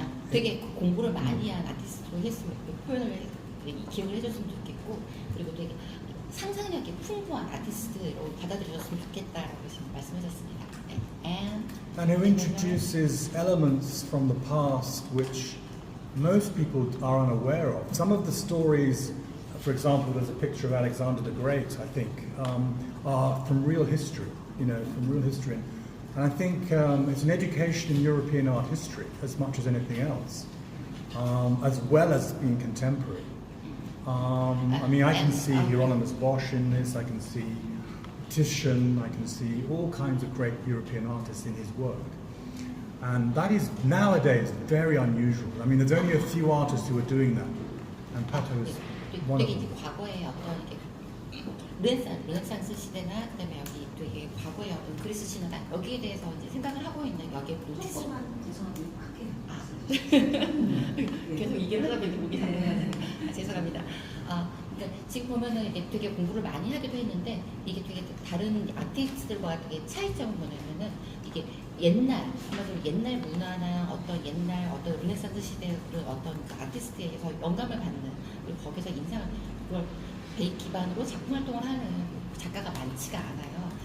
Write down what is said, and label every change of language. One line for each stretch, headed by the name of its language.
Korean: 되게 공부를 많이 한 아티스트로 했으면 표현을 기억을 해줬으면 좋겠고 그리고 되게 상상력이 풍부한 아티스트로 받아들여줬으면 좋겠다라고 지금 말씀하셨습니다.
English: And who introduces elements from the past which most people are unaware of. Some of the stories, for example, there's a picture of Alexander the Great, I think, are from real history, from real history. And I think it's an education in European art history as much as anything else, as well as being contemporary. I can see Hieronymus Bosch in this, I can see Titian, I can see all kinds of great European artists in his work. And that is nowadays very unusual. I mean, there's only a few artists who are doing that. And Pato is one of
Korean: 되게
English: them.
Korean: 이제 과거에 어떤 이렇게 르네상스 시대나 그다음에 여기 되게 과거의 어떤 그리스 신화가 여기에 대해서 이제 생각을 하고 있는 여기에 노티스. 조금만 죄송합니다. 크게. 계속 이게 하다 보니 목이 상하네. 죄송합니다. 그러니까 지금 보면은 이게 되게 공부를 많이 하기도 했는데 이게 되게 다른 아티스트들과 되게 차이점을 뭐냐면은 이게 옛날 옛날 문화나 어떤 옛날 어떤 르네상스 시대의 그런 어떤 그 아티스트에서 영감을 받는 그리고 거기서 인상을 그걸 기반으로 작품 활동을 하는 작가가 많지가 않아요.